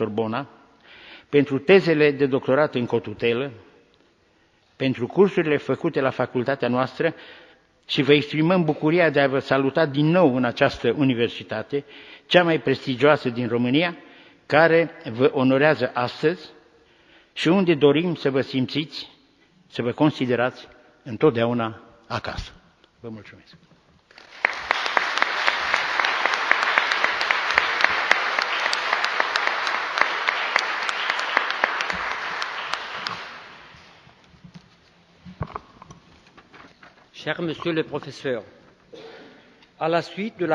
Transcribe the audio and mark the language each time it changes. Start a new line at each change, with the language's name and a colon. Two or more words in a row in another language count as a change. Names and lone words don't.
Romanian: Sorbona, pentru tezele de doctorat în cotutelă, pentru cursurile făcute la facultatea noastră și vă exprimăm bucuria de a vă saluta din nou în această universitate, cea mai prestigioasă din România, care vă onorează astăzi și unde dorim să vă simțiți, să vă considerați întotdeauna acasă. Vă mulțumesc!
French: Cher Monsieur le Professeur, à la suite de